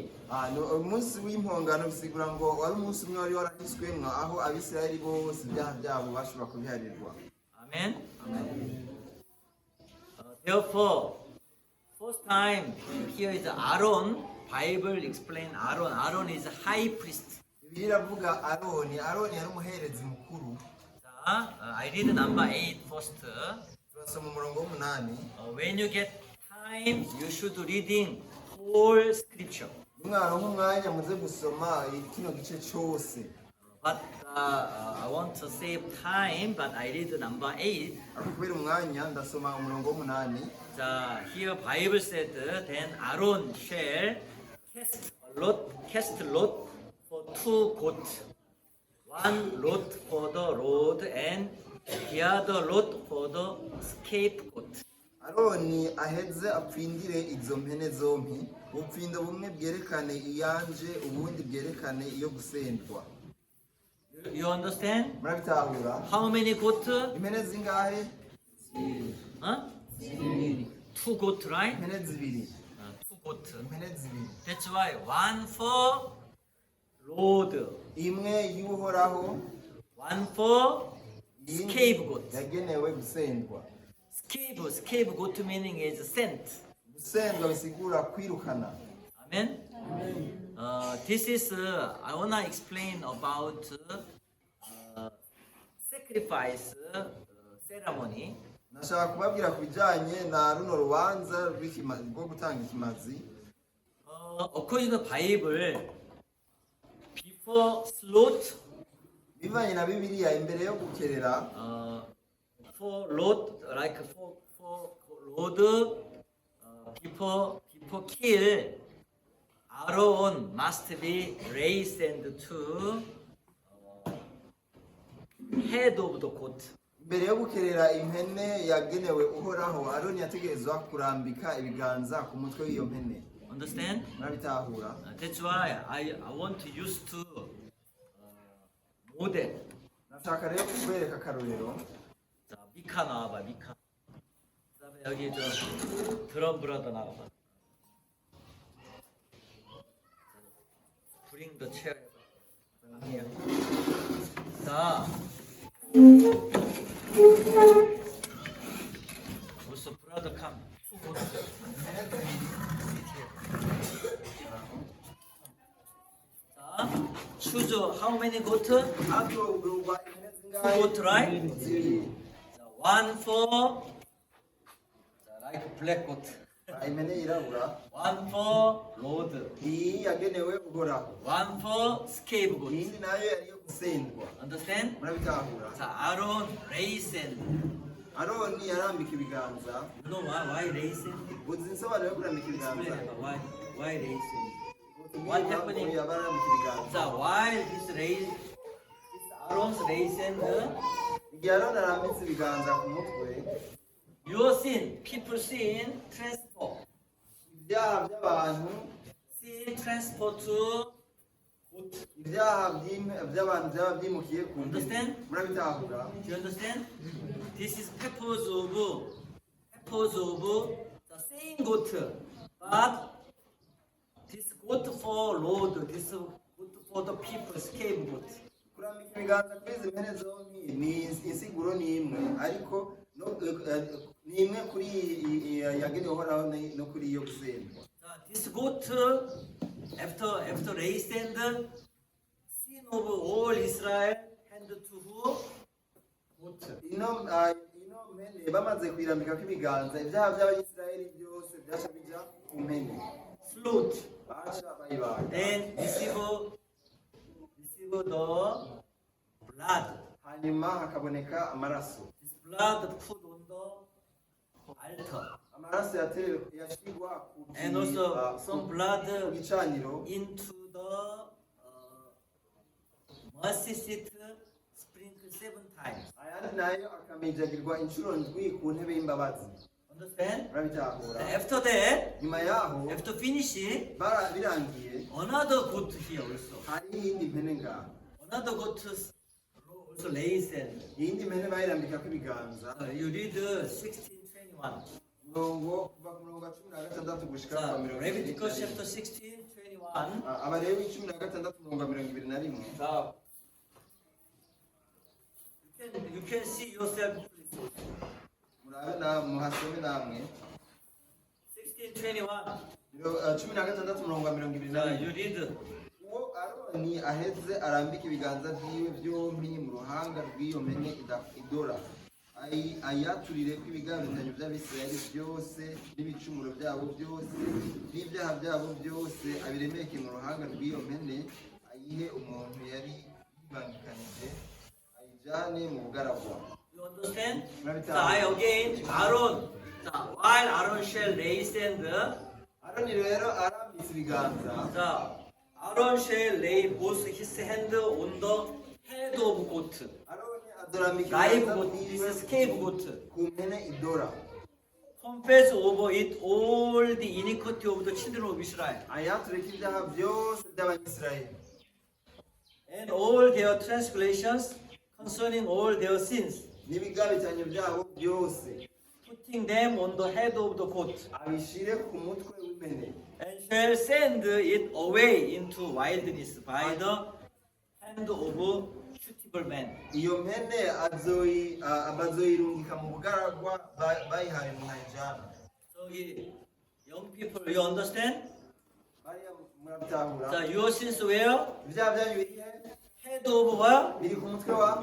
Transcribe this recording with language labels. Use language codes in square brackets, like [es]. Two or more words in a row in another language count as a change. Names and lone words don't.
[rn] umunsi w'impongano bisigura ngo wari umunsi umwe wari warahiswemwo aho abisirayeli bose ibyaha byabo bashobora kubiharirwa. Amen. [en] Therefore, first time here is Aaron. Bible explain Aaron. Aaron is a high priest. [rn] Bibiliya iravuga Aroni yari umuherezi mukuru. [en] I read number 8 first. [rn] turasoma umurongo w'8. [en] When you get time, you should reading whole scripture. [rn] umwana nk'umwanya muze gusoma kino gice cyose. [en] But I want to save time, but I read number 8. [rn] ariko kubera umwanya ndasoma umurongo w'8. [en] Here Bible said, then Aaron shall cast lot for 2 goats. One lot for the road and the other lot for the scapegoat. [rn] Aroni aheze apfindire izo mpene zompi, ubupfindo bumwe bwerekane iyanje ubundi bwerekane iyo gusendwa. [en] You understand? [rn] murabitahura? [en] How many goats? [rn] impene zingahe? [en] 2 goats, right? [rn] impene zibiri. [en] 2 goats. [rn] impene zibiri. [en] That's why one for road, [rn] imwe y'uhoraho, [en] one for scapegoat. [rn] yagenewe gusendwa. [en] Scapegoat meaning is sent. [rn] Gusendwa bisigura kwirukana. Amen. [en] This is I wanna explain about sacrifice ceremony. [rn] Nashaka kubabwira ku bijyanye na runo rubanza rwo gutanga ikimazi. [en] According to the Bible, before slaughter, [rn] Bivanye na Bibiliya imbere yo gukerera [en] for Lord, like for Lord, before kill, Aaron must be raised to head of the goat. [rn] Mbere yo gukerera impene yagenewe uhoraho, Aroni yategerezwa kurambika ibiganza ku mutwe w'iyo mpene. [en] Understand? [rn] Murabitahura? [en] That's why I want to use to model. [rn] Nashaka rero kubereka akarorero. [ko] 자, 미카 나와봐, 미카. 그다음에 여기 저 [en] drum brother [ko] 나와봐. [en] Bring the chair. Here. 자. Also brother come. 자, choose how many goat? [rn] Hato urumva impene zingahe? [en] Goat, right? [rn] Zibiri. [en] One for like black goat. [rn] Impene yirabura. [en] One for Lord. [rn] Iyi yagenewe uhoraho. [en] One for scapegoat. [rn] Iyindi nayo yari iyo gusendwa. [en] Understand? [rn] Murabitahura? [en] 자, Aaron raisin. [rn] Aroni yarambika ibiganza. [en] You know why raisin? [rn] Uzi insobanuro yo kurambika [en] Explain [rn] ibiganza? [en] about why raisin. What happening? [rn] Yabarambika ibiganza. [en] 자, why this Aaron's raisin? [rn] Igihe Aroni arambitse ibiganza ku mutwe, [en] Your sin, people sin, transfer. [rn] ibyaha by'abantu, [en] Sin transfer to goat. [rn] ibyaha by'abantu byaba byimukiye ku mpene. [en] Understand? Murabitahura? Do you understand? This is purpose of the same goat, but this goat for Lord, this goat for the people, scapegoat. [rn] Kurambika ibiganza kuri izi mpene zombi ni insiguro ni imwe, ariko ni imwe kuri yagenewe uhoraho no kuri iyo gusendwa. [en] This goat, after raised and sin of all Israel, hand to who? Goat. [rn] Ino mpene bamaze kuyirambikako ibiganza, ibyaha by'Abayisiraheli byose byaca bija ku mpene. [en] Slaughter. [rn] Baca bayibaga. [en] Then receive the blood. [rn] Hanyuma hakaboneka amaraso. [en] This blood put on the altar. [rn] Amaraso yashigwa ku [en] And also some blood [rn] gicaniro, [en] into the mercy seat, sprinkled 7 times. [rn] ayandi nayo akamijagirwa inshuro ndwi ku ntebe y'imbabazi. [en] Understand? [rn] Murabitahura? [en] After that, [rn] Nyuma yaho [en] after finishing, [rn] birangiye, [en] another goat here also. [rn] hari iyindi mpene ngaho. [en] Another goat also lays and [rn] Iyindi mpene bayirambikako ibiganza. [en] you read 16:21. [rn] Murongo kuva ku murongo wa 16 gushika ku wa [en] So, Leviticus 21. chapter 16:21. [rn] Abalewi 16 murongo wa 21. [en] So, you can see yourself. [rn] Murabe na muhasome namwe. 16:21. 16 murongo wa 21. [en] You read. [rn] Uwo Aroni aheze arambika ibiganza byiwe byombi mu ruhanga rw'iyo mpene idora. Ayaturire ko ibigabitanyo by'Abisirayeli byose n'ibicumuro byabo byose n'ibyaha byabo byose abiremeke mu ruhanga rw'iyo mpene, ayihe umuntu yari yibangikanije, ayijyane mu bugaragwa. [en] You understand? So I again, Aaron. So while Aaron shall raise and [rn] Aroni rero arambitse ibiganza, [en] so Aaron shall lay both his hand on the head of goat. [rn] Aroni azorambika [en] Live [rn] ibiganza [en] goat [rn] byiwe [en] is scapegoat. [rn] ku mpene idora, [en] Confess over it all the iniquity of the children of Israel [rn] ayature ko ibyaha byose by'Abanyisirayeli [en] and all their transgressions concerning all their sins, [rn] n'ibigabitanyo byabo byose, [en] putting them on the head of the goat, [rn] abishire ku mutwe w'impene, [en] and shall send it away into wilderness by the hand of suitable man. [rn] iyo mpene bazoyirungika mu bugaragwa bayihaye mu najana. [en] So young people, you understand? [rn] bariya murabitahura [en] So your sins where? [rn] ibyaha byanyu biri he? [en] Head of what? [rn] biri ku mutwe wa